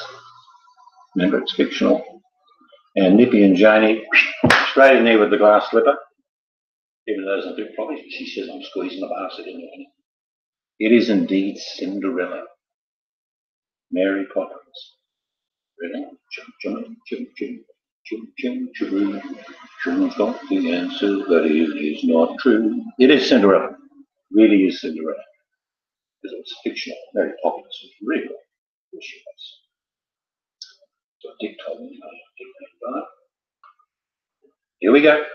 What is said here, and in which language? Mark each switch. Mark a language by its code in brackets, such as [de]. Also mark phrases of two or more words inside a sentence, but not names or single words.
[en] Remember, it's fictional. And Nippy and Janie, straight in there with the glass slipper. Even though it doesn't do properly, she says, I'm squeezing the basket in there. It is indeed Cinderella. Mary Poppins. Ready? Chum, chum, chum, chum, chum, chum, chum. Chum's got the answer, but it is not true. It is Cinderella. Really is Cinderella. Because it was fictional. Mary Poppins was real. Who she was. So Dick told me, right? Here we go.